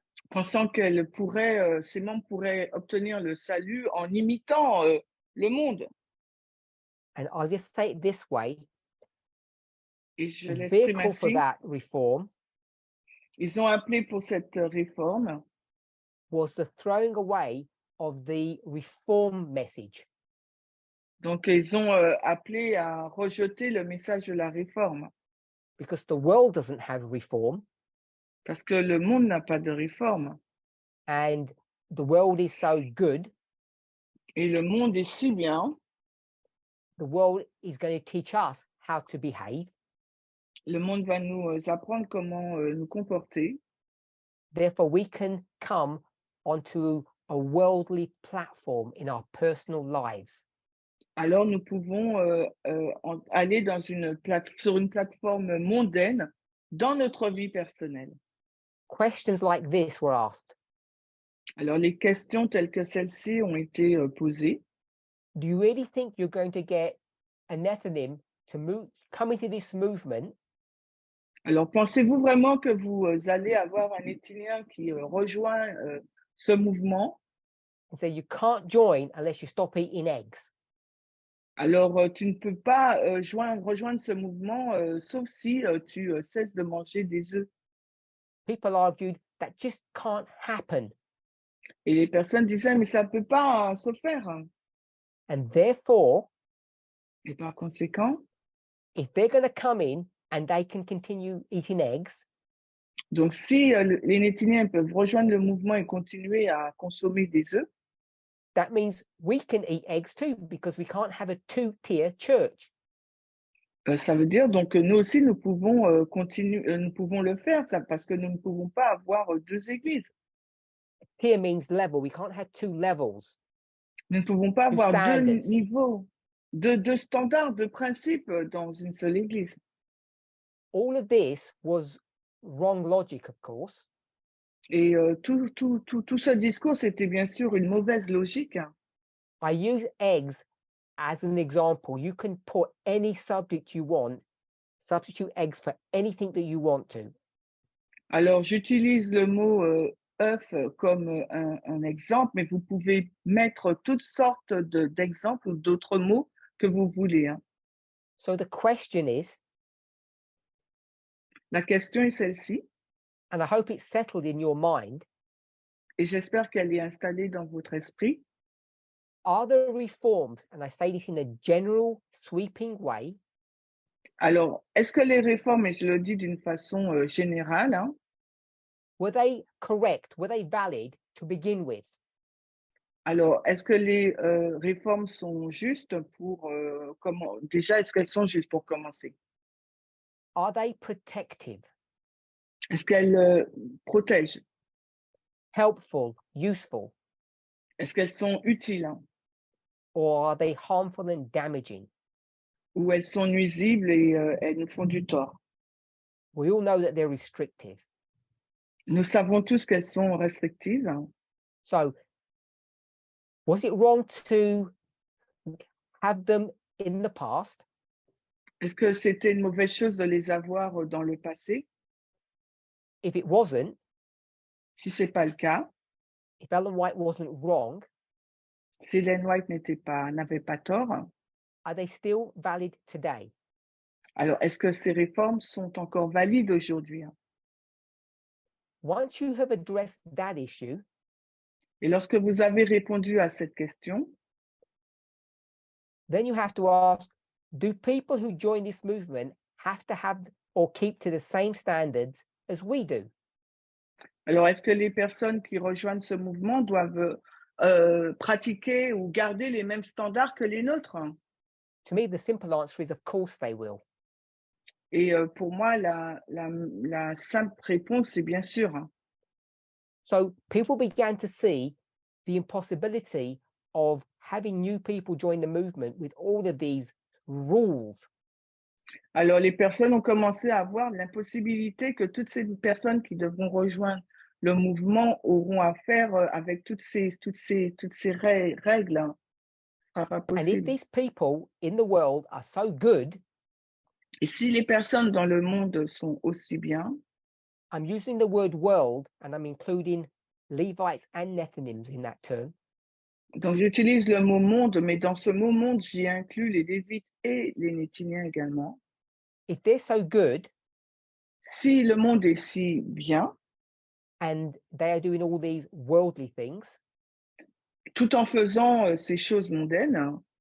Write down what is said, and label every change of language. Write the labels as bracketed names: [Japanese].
[French] pensant ces membres pourraient obtenir le salut en imitant le monde. [English] And I'll just say it this way, [French] Et je [English] the [French] l'exprime [English] vehicle for [French] ainsi. [English] that reform [French] Ils ont appelé pour cette réforme [English] was the throwing away of the reform message. [French] Donc, ils ont appelé à rejeter le message de la réforme, [English] Because the world doesn't have reform, [French] parce que le monde n'a pas de réforme. [English] and the world is so good, [French] Et le monde est si bien, [English] the world is going to teach us how to behave. [French] le monde va nous apprendre comment nous comporter. [English] Therefore, we can come onto a worldly platform in our personal lives. [French] Alors, nous pouvons aller sur une plateforme mondaine dans notre vie personnelle. [English] Questions like this were asked. [French] Alors, les questions telles que celles-ci ont été posées. [English] Do you really think you're going to get a Nethinim to come into this movement [French] Alors, pensez-vous vraiment que vous allez avoir un Néthinien qui rejoint ce mouvement? [English] and say you can't join unless you stop eating eggs? [French] Alors, tu ne peux pas rejoindre ce mouvement sauf si tu cesses de manger des œufs. [English] People argued that just can't happen. [French] Et les personnes disaient, mais ça ne peut pas se faire. [English] And therefore, [French] Et par conséquent, [English] if they're going to come in and they can continue eating eggs, [French] donc si les Néthiniens peuvent rejoindre le mouvement et continuer à consommer des œufs, [English] that means we can eat eggs too, because we can't have a two-tier church. [French] ça veut dire donc que nous aussi, nous pouvons nous pouvons le faire, ça, parce que nous ne pouvons pas avoir deux églises. [English] Tier means level. We can't have two levels. [French] Nous ne pouvons pas [English] Two [French] avoir deux [English] standards. [French] niveaux, deux standards, deux principes dans une seule église. [English] All of this was wrong logic, of course. [French] Et tout ce discours, c'était bien sûr une mauvaise logique. [English] I use eggs as an example. You can put any subject you want, substitute eggs for anything that you want to. [French] Alors, j'utilise le mot œuf comme un exemple, mais vous pouvez mettre toutes sortes d'exemples ou d'autres mots que vous voulez, hein. [English] So the question is, [French] La question est celle-ci, [English] and I hope it's settled in your mind, [French] et j'espère qu'elle est installée dans votre esprit. [English] are the reforms, and I say this in a general, sweeping way, [French] Alors, est-ce que les réformes, et je le dis d'une façon générale, hein, [English] were they correct? Were they valid to begin with? [French] alors, est-ce que les réformes sont justes pour déjà, est-ce qu'elles sont justes pour commencer? [English] Are they protective, [French] Est-ce qu'elles protègent? [English] helpful, useful, [French] Est-ce qu'elles sont utiles, hein, [English] or are they harmful and damaging? [French] ou elles sont nuisibles et elles nous font du tort? [English] We all know that they're restrictive. [French] Nous savons tous qu'elles sont restrictives. [English] So, was it wrong to have them in the past? [French] Est-ce que c'était une mauvaise chose de les avoir dans le passé? [English] If it wasn't, [French] Si ce n'est pas le cas, [English] if Ellen White wasn't wrong, [French] si Ellen White n'avait pas tort, [English] are they still valid today? [French] alors est-ce que ces réformes sont encore valides aujourd'hui? [English] Once you have addressed that issue, [French] Et lorsque vous avez répondu à cette question, [English] then you have to ask, do people who join this movement have to have or keep to the same standards as we do? [French] alors est-ce que les personnes qui rejoignent ce mouvement doivent pratiquer ou garder les mêmes standards que les nôtres? [English] To me, the simple answer is, of course they will. [French] Et pour moi, la simple réponse, c'est bien sûr. [English] So people began to see the impossibility of having new people join the movement with all of these rules. [French] Alors, les personnes ont commencé à voir l'impossibilité que toutes ces personnes qui devront rejoindre le mouvement auront à faire avec toutes ces règles. Hein. Ce sera pas [English] And if [French] possible. [English] these people in the world are so good, [French] Et si les personnes dans le monde sont aussi bien, [English] I'm using the word world and I'm including Levites and Néthiniens in that term. [French] donc j'utilise le mot monde, mais dans ce mot monde, j'y inclus les Lévites et les Néthiniens également. [English] If they're so good [French] Si le monde est si bien, [English] and they are doing all these worldly things, [French] tout en faisant ces choses mondaines,